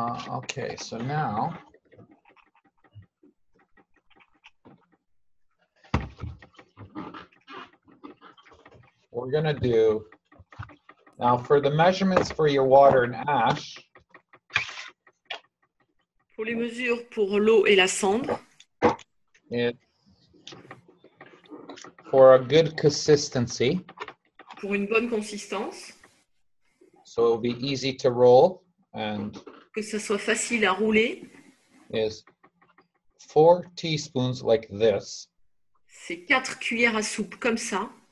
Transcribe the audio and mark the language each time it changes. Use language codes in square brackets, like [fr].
[en] Okay, so now we're gonna do, now for the measurements for your water and ash, [fr] Pour les mesures pour l'eau et la cendre, [en] it, for a good consistency, [fr] pour une bonne consistance, [en] so it'll be easy to roll, and [fr] que ça soit facile à rouler, [en] is 4 teaspoons like this. [fr] c'est 4 cuillères à soupe comme ça,